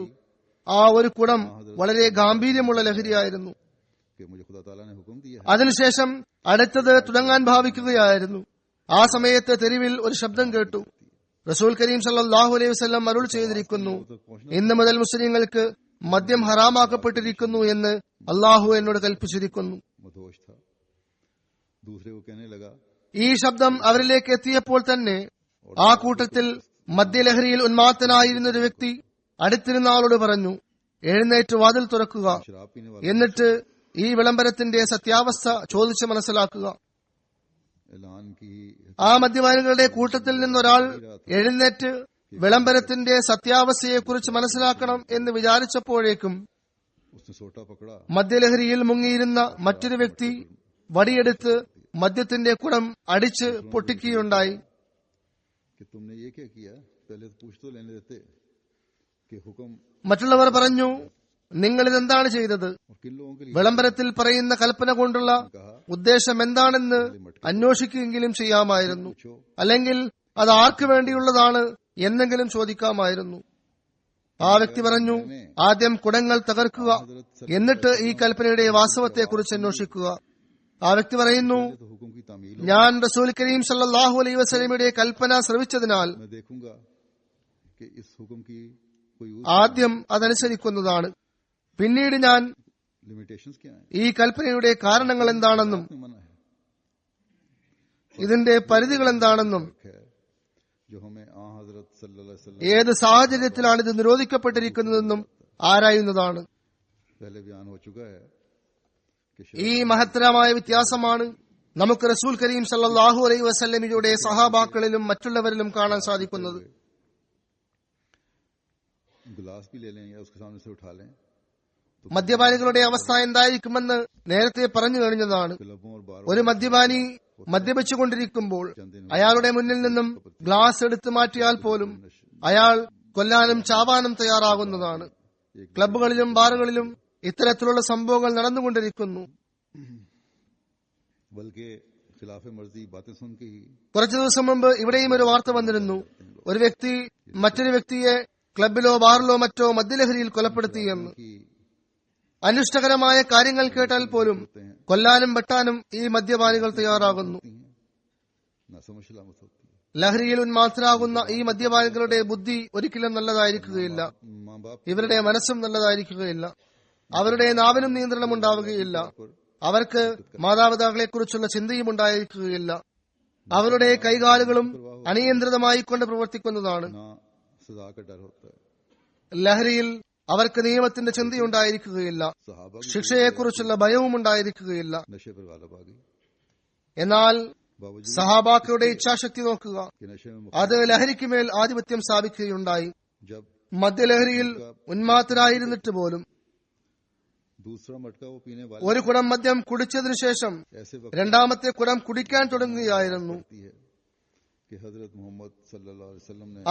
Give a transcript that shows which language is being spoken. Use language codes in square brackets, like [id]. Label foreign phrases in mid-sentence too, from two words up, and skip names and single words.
[ml] ആ ഒരു കുടം വളരെ ഗാംഭീര്യമുള്ള ലഹരിയായിരുന്നു. [ur] कि मुझे खुदा ताला ने हुक्म दिया है [ml] അതിനുശേഷം അടുത്തത് തുടങ്ങാൻ ഭാവിക്കുകയായിരുന്നു. ആ സമയത്ത് തെരുവിൽ ഒരു ശബ്ദം കേട്ടു. റസൂൽ കരീം [ar] صلى الله عليه وسلم [ml] അരുൾ ചെയ്തിരിക്കുന്നു, ഇന്ന് മുതൽ മുസ്ലിങ്ങൾക്ക് മദ്യം ഹറാമാക്കപ്പെട്ടിരിക്കുന്നു എന്ന് അള്ളാഹു എന്നോട് കൽപ്പിച്ചിരിക്കുന്നു. [ur] मदहोश था। दूसरे को कहने लगा [ml] ഈ ശബ്ദം അവരിലേക്ക് എത്തിയപ്പോൾ തന്നെ ആ കൂട്ടത്തിൽ മദ്യലഹരിയിൽ ഉന്മാത്തനായിരുന്ന ഒരു വ്യക്തി അടുത്തിരുന്ന ആളോട് പറഞ്ഞു, എഴുന്നേറ്റ് വാതിൽ തുറക്കുക, [ur] शराब पीने वाला [ml] എന്നിട്ട് ഈ വിളംബരത്തിന്റെ സത്യാവസ്ഥ ചോദിച്ച് മനസ്സിലാക്കുക. [ur] ऐलान की [ml] ആ മദ്യപാനികളുടെ കൂട്ടത്തിൽ നിന്നൊരാൾ എഴുന്നേറ്റ് വിളംബരത്തിന്റെ സത്യാവസ്ഥയെക്കുറിച്ച് മനസ്സിലാക്കണം എന്ന് വിചാരിച്ചപ്പോഴേക്കും [ur] उसने सोटा पकड़ा [ml] മദ്യലഹരിയിൽ മുങ്ങിയിരുന്ന മറ്റൊരു വ്യക്തി വടിയെടുത്ത് മദ്യത്തിന്റെ കുടം അടിച്ച് പൊട്ടിക്കുകയുണ്ടായി. [ur] कि तुमने ये क्या किया, पहले तो पूछ तो लेने देते कि हुक्म [ml] മറ്റുള്ളവർ പറഞ്ഞു, നിങ്ങൾ ഇതെന്താണ് ചെയ്തത്? [ur] और किन लोगों के लिए [ml] വിളംബരത്തിൽ പറയുന്ന കൽപ്പന കൊണ്ടുള്ള ഉദ്ദേശം എന്താണെന്ന് അന്വേഷിക്കുകയെങ്കിലും ചെയ്യാമായിരുന്നു. അല്ലെങ്കിൽ അത് ആർക്കു വേണ്ടിയുള്ളതാണ് എന്നെങ്കിലും ചോദിക്കാമായിരുന്നു. ആ വ്യക്തി പറഞ്ഞു, ആദ്യം കുടങ്ങൾ തകർക്കുക, എന്നിട്ട് ഈ കൽപ്പനയുടെ വാസ്തവത്തെക്കുറിച്ച് അന്വേഷിക്കുക. ആ വ്യക്തി പറയുന്നു, [ur] तो हुक्म की तामील [ml] ഞാൻ റസൂൽ കരീം [ar] صلى الله عليه وسلم [ml] കൽപ്പന ശ്രവിച്ചതിനാൽ [ur] मैं देखूंगा कि इस हुक्म की कोई [ml] ആദ്യം അതനുസരിക്കുന്നതാണ്. പിന്നീട് ഞാൻ [ur] लिमिटेशंस क्या है, [ml] ഈ കൽപ്പനയുടെ കാരണങ്ങൾ എന്താണെന്നും [ur] इसमें मना है [ml] ഇതിന്റെ പരിധികൾ എന്താണെന്നും [ur] है जो हमें आ हजरत [ar] صلى الله عليه وسلم [ml] ഏത് സാഹചര്യത്തിലാണ് ഇത് നിരോധിക്കപ്പെട്ടിരിക്കുന്നതെന്നും ആരായുന്നതാണ്. [ur] पहले बयान हो चुका है [ml] ഈ മഹത്തരമായ വ്യത്യാസമാണ് നമുക്ക് റസൂൽ കരീം [ar] صلى الله عليه وسلم [ml] സഹാബാക്കളിലും മറ്റുള്ളവരിലും കാണാൻ സാധിക്കുന്നത്. [ur] गिलास भी ले लें या उसके सामने से उठा लें [ml] മദ്യപാനികളുടെ അവസ്ഥ എന്തായിരിക്കുമെന്ന് നേരത്തെ പറഞ്ഞു കഴിഞ്ഞതാണ്. [ur] क्लबों और बारों [ml] ഒരു മദ്യപാനി മദ്യപിച്ചുകൊണ്ടിരിക്കുമ്പോൾ അയാളുടെ മുന്നിൽ നിന്നും ഗ്ലാസ് എടുത്തു മാറ്റിയാൽ പോലും അയാൾ കൊല്ലാനും ചാവാനും തയ്യാറാകുന്നതാണ്. ക്ലബുകളിലും ബാറുകളിലും ഇത്തരത്തിലുള്ള സംഭവങ്ങൾ നടന്നുകൊണ്ടിരിക്കുന്നു. [ur] बल्कि खिलाफ मर्जी बातें सुन के ही [ml] കുറച്ചു ദിവസം മുമ്പ് ഇവിടെയും ഒരു വാർത്ത വന്നിരുന്നു. ഒരു വ്യക്തി മറ്റൊരു വ്യക്തിയെ ക്ലബിലോ ബാറിലോ മറ്റോ മദ്യലഹരിയിൽ കൊലപ്പെടുത്തിയെന്ന്. [ur] की [ml] അനിഷ്ടകരമായ കാര്യങ്ങൾ കേട്ടാൽ പോലും കൊല്ലാനും വെട്ടാനും ഈ മദ്യപാനികൾ തയ്യാറാകുന്നു. [ur] ना समझ सलामत होती है। [ml] ലഹരിയിൽ ഉന്മാദരാകുന്ന ഈ മദ്യപാനികളുടെ ബുദ്ധി ഒരിക്കലും നല്ലതായിരിക്കുകയില്ല. [ur] माँ बाप [ml] ഇവരുടെ മനസ്സും നല്ലതായിരിക്കുകയില്ല. അവരുടെ നാവിനും നിയന്ത്രണം ഉണ്ടാവുകയില്ല. അവർക്ക് മാതാപിതാക്കളെ കുറിച്ചുള്ള ചിന്തയും ഉണ്ടായിരിക്കുകയില്ല. അവരുടെ കൈകാലുകളും അനിയന്ത്രിതമായി കൊണ്ട് പ്രവർത്തിക്കുന്നതാണ്. [ur] ना सजा का डर होता है। [ml] ലഹരിയിൽ അവർക്ക് നിയമത്തിന്റെ ചിന്തയുണ്ടായിരിക്കുകയില്ല. [ur] सहाबा [ml] ശിക്ഷയെക്കുറിച്ചുള്ള ഭയവും ഉണ്ടായിരിക്കുകയില്ല. [ur] नशे पर गालब आ गई [ml] എന്നാൽ [ur] बावजूद [ml] സഹാബാക്കളുടെ ഇച്ഛാശക്തി നോക്കുക, [ur] कि नशे में [ml] അത് ലഹരിക്ക് മേൽ ആധിപത്യം സ്ഥാപിക്കുകയുണ്ടായി. [ur] जब [ml] മദ്യലഹരിയിൽ ഉന്മാത്തരായിരുന്നിട്ട് പോലും [ur] दूसरा मटका वो पीने वाले [ml] ഒരു കുടം മദ്യം കുടിച്ചതിനു ശേഷം [ur] ऐसे वक्त [ml] രണ്ടാമത്തെ കുടം കുടിക്കാൻ തുടങ്ങുകയായിരുന്നു. [ur] होती है कि हजरत मोहम्मद [ar] صلى الله عليه وسلم [ur] ने